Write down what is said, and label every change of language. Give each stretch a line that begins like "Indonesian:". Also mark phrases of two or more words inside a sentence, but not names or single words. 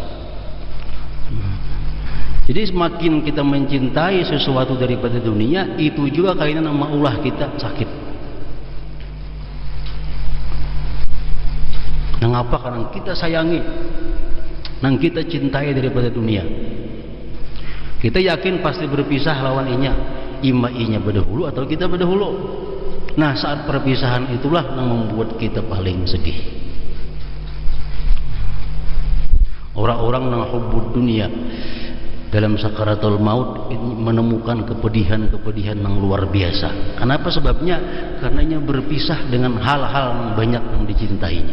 Indonesian: Jadi semakin kita mencintai sesuatu daripada dunia, itu juga kayaknya yang maulah kita sakit. Mengapa? Karena kita sayangi, nang kita cintai daripada dunia.
Banjar: Kita yakin pasti berpisah lawan inya, inya berdahulu atau kita berdahulu.
Indonesian: Nah, saat perpisahan itulah yang membuat kita paling sedih. Orang-orang yang hubbud dunia dalam sakaratul maut menemukan kepedihan-kepedihan yang luar biasa. Kenapa sebabnya? Karenanya berpisah dengan hal-hal yang banyak yang dicintainya.